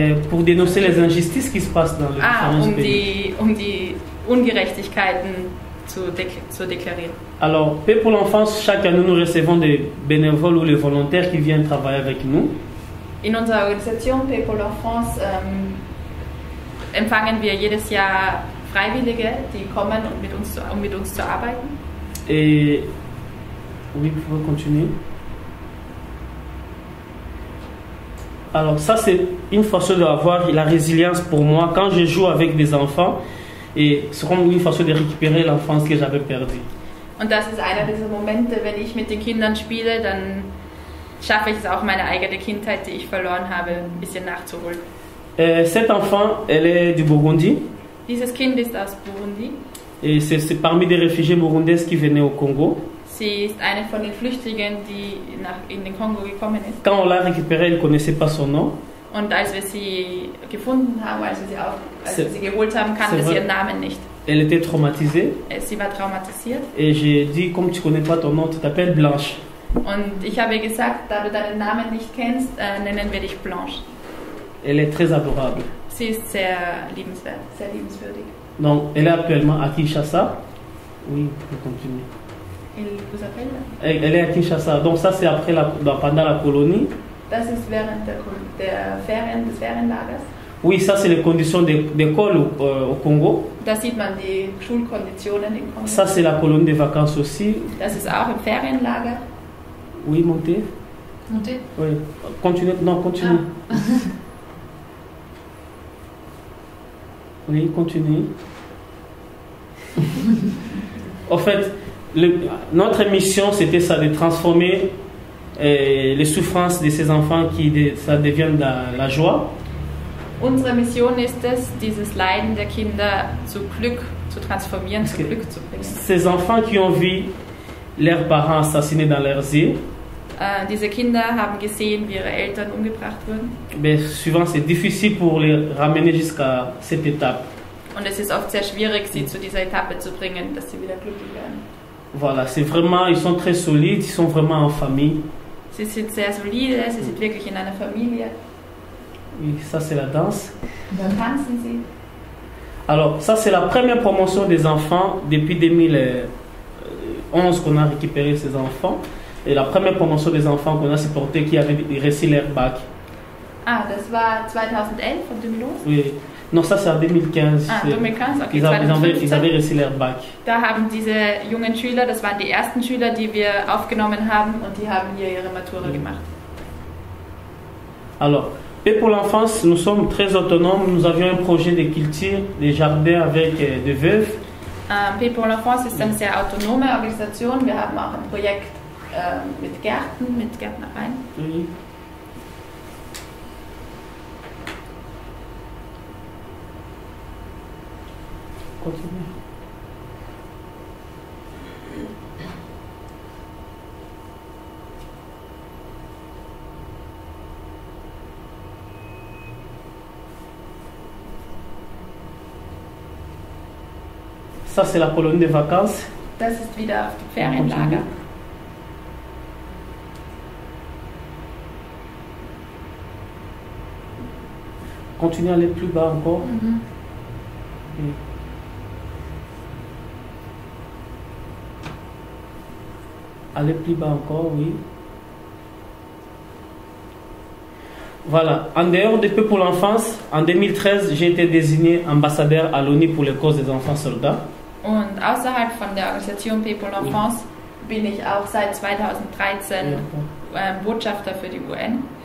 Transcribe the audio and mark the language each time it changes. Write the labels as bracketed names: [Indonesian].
[French] pour dénoncer les injustices qui se passent dans le pays. [German] Die Ungerechtigkeiten zu deklarieren. [French] Alors, Paix pour l'Enfance, chaque année nous recevons des bénévoles ou les volontaires qui viennent travailler avec nous. [German] In unserer Organisation Paix pour l'Enfance empfangen wir jedes Jahr Freiwillige, die kommen, um mit uns zu arbeiten. [French] Et oui, vous pouvez continuer. Alors ça c'est une façon d'avoir la résilience pour moi quand je joue avec des enfants et c'est comme une façon de récupérer l'enfance que j'avais perdue. [German] Und das ist einer dieser Momente, wenn ich mit den Kindern spiele, dann schaffe ich es auch, meine eigene Kindheit, die ich verloren habe, ein bisschen nachzuholen. [French] Cet enfant, elle est du Burundi. [German] Dieses Kind ist aus Burundi. [French] Et c'est parmi des réfugiés burundais qui venaient au Congo. [German] Sie ist eine von den Flüchtlingen, die in den Kongo gekommen ist. [French] Quand on l'a récupérée, elle ne connaissait pas son nom. [German] Und als wir sie gefunden haben, als wir sie geholt haben, kannte sie ihren Namen nicht. [French] Elle était traumatisée. [German] Sie war traumatisiert. [French] Et j'ai dit, comme tu ne connais pas ton nom, tu t'appelles Blanche. [German] Und ich habe gesagt, da du deinen Namen nicht kennst, nennen wir dich Blanche. [French] Elle est très adorable. [German] Sie ist sehr liebenswert, sehr liebenswürdig. [French] Donc, elle est actuellement à Kinshasa. Oui, on continue. Il vous appelle? Elle est à Kinshasa. Donc, ça, c'est après pendant la colonie. [German] Das ist während der Ferien, des Ferienlagers. [French] Oui, ça, c'est les conditions d'école au Congo. [German] Da sieht man die Schulkonditionen im Kongo. [French] Ça, c'est la colonie de vacances aussi. [German] Das ist auch im Ferienlager. [French] Oui, montez. Montez. Oui. Continue. Non, continue. Ah. Oui, continue. En fait, notre mission, c'était ça, de transformer les souffrances de ces enfants ça devienne la joie. [German] Unsere Mission ist es, dieses Leiden der Kinder zu Glück zu transformieren, zu Glück zu bringen. [French] Ces enfants qui ont vu leurs parents assassinés dans leurs yeux, [German] diese Kinder haben gesehen, wie ihre Eltern umgebracht wurden. [French] Mais souvent, c'est difficile pour les ramener jusqu'à cette étape. [German] Und es ist oft sehr schwierig, sie zu dieser Etappe zu bringen, dass sie wieder glücklich werden. [French] Voilà, c'est vraiment, ils sont très solides, ils sont vraiment en famille. [German] Sie sind sehr solide, sie sind wirklich in einer Familie. [French] Oui, ça c'est la danse. [German] Dann tanzen sie. [French] Alors, ça c'est la première promotion des enfants depuis 2011 qu'on a récupéré ces enfants. Et la première promotion des enfants qu'on a supporté qui avaient réussi leur bac. [German] Ah, das war 2011 von 2011? [French] Oui. Non, ça c'est en 2015. Ah, 2015, okay. Ils avaient réussi leur bac. [German] Da haben diese jungen Schüler, das waren die ersten Schüler, die wir aufgenommen haben und die haben hier ihre Matura gemacht. [French] Alors, et pour l'enfance, nous sommes très autonomes. Nous avions un projet de culture, des jardins avec des veuves. [German] P pour l'enfance ist eine sehr autonome Organisation. Wir haben auch ein Projekt mit Gärten, mit Gärtnereien. [French] Oui. Continue. Ça, c'est la colonie de vacances. [German] Das ist wieder auf dem Ferienlager. [French] Continuez à aller plus bas encore. Mhm. Oui. Allez plus bas encore, oui. Voilà. En dehors des Peu pour l'enfance, en 2013, j'ai été désigné ambassadeur à l'ONU pour les causes des enfants soldats. [German] Und außerhalb von der Organisation P pour l'enfance bin ich auch seit 2013 Botschafter für die UN.